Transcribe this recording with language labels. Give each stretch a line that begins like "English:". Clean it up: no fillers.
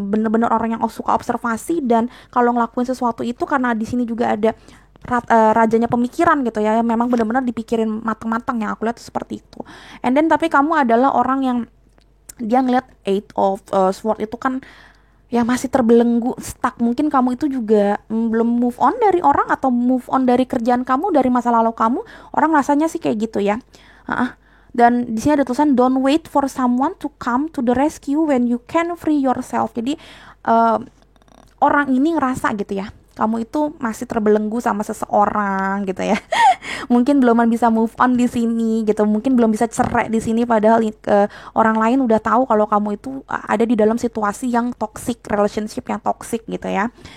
Indonesian: Bener-bener orang yang suka observasi, dan kalau ngelakuin sesuatu itu karena di sini juga ada rajanya pemikiran gitu ya, memang benar-benar dipikirin matang-matang, yang aku lihat seperti itu.
English: And then
Indonesian: tapi kamu adalah orang yang dia ngeliat eight of sword itu kan ya masih terbelenggu, stuck. Mungkin kamu itu juga belum move on dari orang, atau move on dari kerjaan kamu, dari masa lalu kamu. Orang rasanya sih kayak gitu ya. Dan di sini ada tulisan
English: don't wait for someone to come to the rescue when you can free yourself.
Indonesian: Jadi orang ini ngerasa gitu ya, kamu itu masih terbelenggu sama seseorang gitu ya. Mungkin belum bisa move on di sini gitu, mungkin belum bisa cerai di sini, padahal orang lain udah tahu kalau kamu itu ada di dalam situasi yang toxic, relationship yang toxic gitu ya.